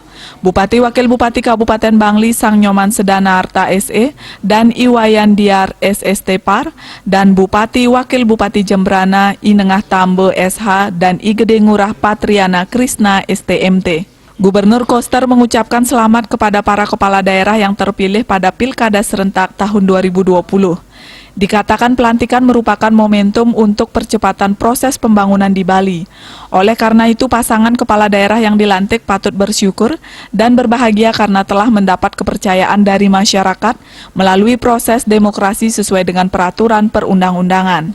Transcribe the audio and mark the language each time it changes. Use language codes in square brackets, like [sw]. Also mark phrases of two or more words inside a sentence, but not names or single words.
[id] Bupati Wakil Bupati Kabupaten Bangli Sang Nyoman Sedana Arta SE dan Iwayan Diar SST Par, dan Bupati Wakil Bupati Jembrana I Nengah Tambe SH dan I Gede Ngurah Patriana Krisna STMT. Gubernur Koster mengucapkan selamat kepada para kepala daerah yang terpilih pada Pilkada serentak tahun 2020. Dikatakan pelantikan merupakan momentum untuk percepatan proses pembangunan di Bali. Oleh karena itu, pasangan kepala daerah yang dilantik patut bersyukur dan berbahagia karena telah mendapat kepercayaan dari masyarakat melalui proses demokrasi sesuai dengan peraturan perundang-undangan.